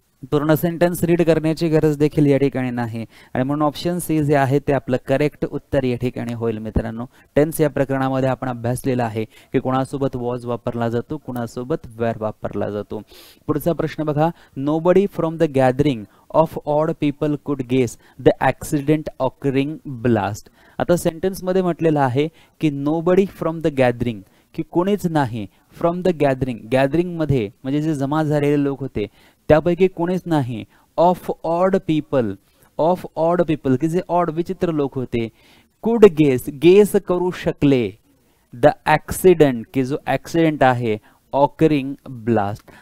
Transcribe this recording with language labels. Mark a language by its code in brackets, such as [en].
[mr] पूर्ण sentence read करण्याची गरज देखील या ठिकाणी नाही आणि म्हणून ऑप्शन सी जे आहे ते आपलं करेक्ट उत्तर या ठिकाणी होईल मित्रांनो. टेन्स या प्रकरणामध्ये आपण अभ्यासलेला आहे की कोणासोबत वॉज वापरला जातो, कोणासोबत वेअर वापरला जातो. पुढचा प्रश्न बघा, [en] Nobody from the gathering of odd people could guess the accident occurring blast. [mr] आता सेंटेन्समध्ये म्हटलेलं आहे की [en] nobody from the gathering, [mr] की कोणीच नाही फ्रॉम द गॅदरिंग, गॅदरिंगमध्ये म्हणजे जे जमा झालेले लोक होते त्यापैकी कोणीच नाही, of odd people, of odd people की जे ऑड विचित्र लोक होते, कुड गेस, गेस करू शकले, द ॲक्सिडेंट की जो ॲक्सिडेंट आहे, ऑकरिंग ब्लास्ट.